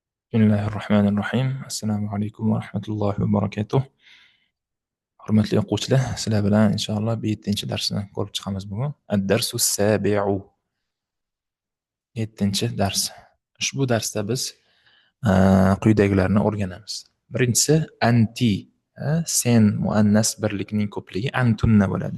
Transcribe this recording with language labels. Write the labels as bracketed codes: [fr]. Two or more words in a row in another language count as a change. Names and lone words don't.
[ar] بسم الله الرحمن الرحيم. السلام عليكم ورحمة الله وبركاته. [uz] hurmatli o'quvchilar, sizlar bilan inshaalloh 7-darsni ko'rib chiqamiz bugun. [ar] الدرس السابع, 7-dars. [uz] Ushbu darsda biz quyidagilarni o'rganamiz. Birinchisi anti, sen muannas birlikning ko'pligi antunna bo'ladi.